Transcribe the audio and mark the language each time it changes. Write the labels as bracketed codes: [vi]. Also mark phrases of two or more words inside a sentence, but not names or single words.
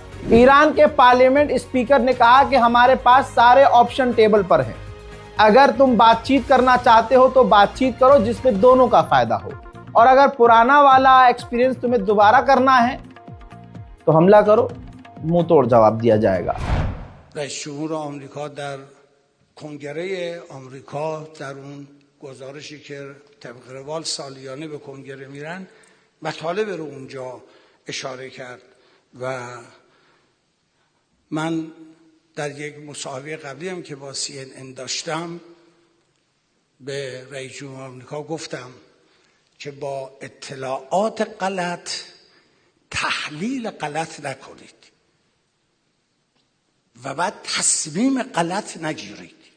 [hi] ईरान के पार्लियामेंट स्पीकर ने कहा कि हमारे पास सारे [en] option table [hi] पर हैं। अगर तुम बातचीत करना चाहते हो तो बातचीत करो जिसमें दोनों का फायदा हो, और अगर पुराना वाला एक्सपीरियंस तुम्हें दोबारा करना है तो हमला करो, मुंह तोड़ जवाब दिया जाएगा। [fa] رئیس جمهور آمریکا در کنگره آمریکا در اون گزارشی که طبق روال سالیانه به کنگره میرن مطالب رو اونجا اشاره کرد و من در یک مصاحبه قبلی هم که با CNN داشتم به رئیس جمهور آمریکا گفتم که با اطلاعات غلط تحلیل غلط نکنید و بعد تصمیم غلط نگیرید.